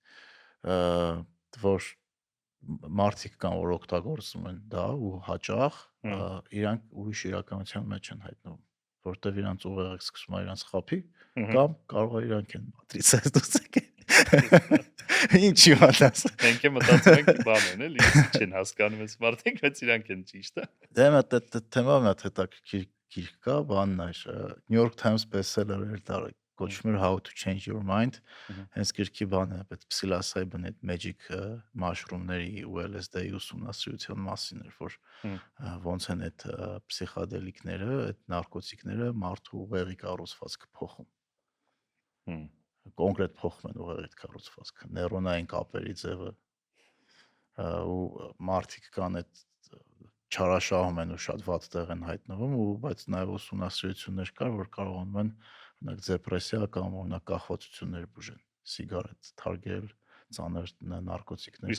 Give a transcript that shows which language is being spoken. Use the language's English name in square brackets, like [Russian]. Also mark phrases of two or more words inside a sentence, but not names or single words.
[Armenian] որ մարդիկ կան որ օգտագործում են դա ու հաճախ իրանք ուրիշ իրականության մեջ են հայտնվում որտեվ իրանք ուղեղը սկսում է իրանք խափի կամ կարող է իրանք են մատրիցից դուրս եկել ինչ իմանաս մենք մտածում ենք բան են էլի, չեն հասկանում այս մարդիկ, բայց իրանք են ճիշտ է։ դե մտ թեմա մտ հետաքրքիր գիրք կա բանն է New York Times bestseller էր դա կոչվում էր How to Change Your Mind հենց գրքի բանը այդ psilocybin այդ [English] magic mushroom- [Armenian] ների ու LSD-ի ուսումնասիրության մասին էր որ ոնց են այդ փսիխադելիկները այդ նարկոտիկները մարդու ուղեղի կառուցվածքը փոխում կոնկրետ փոխում են ուղեղի կառուցվածքը նեյրոնային կապերի ձևը ու մարդիկ կան այդ չարաշահում են ու շատ վատ տեղ են հայտնվում ու բայց նաև ուսումնասիրություններ կար որ կարողանում են օրինակ դեպրեսիա կամ օրինակ կախվածություններ բուժեն սիգարետ թարգել ծանր նարկոտիկներ